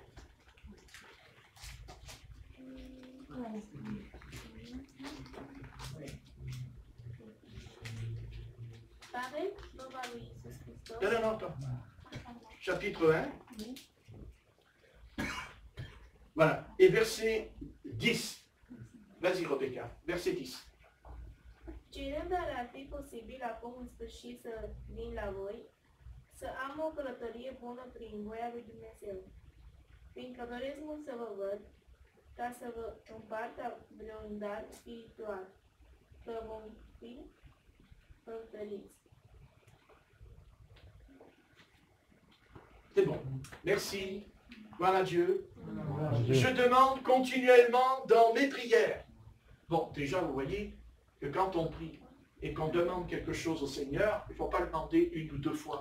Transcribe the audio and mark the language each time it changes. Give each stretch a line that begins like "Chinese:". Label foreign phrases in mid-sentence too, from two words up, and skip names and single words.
French: Pareil, Nova Luis Christos. Non, attends. Chapitre 1. Voilà. Et verset 10. Vas-y, Rebecca. Verset 10.
Romanian: Cerând ar fi posibil acum în sfârșit să vin la voi, să am o călătorie bună prin voia lui Dumnezeu, fiindcă doresc mult să vă văd, ca să vă împart vreun dar spiritual, că vom fi întăriți.
French: C'est bon. Merci. Gloire à Dieu. Je demande continuellement dans mes prières. Bon, déjà, vous voyez que quand on prie et qu'on demande quelque chose au Seigneur, il ne faut pas le demander une ou deux fois.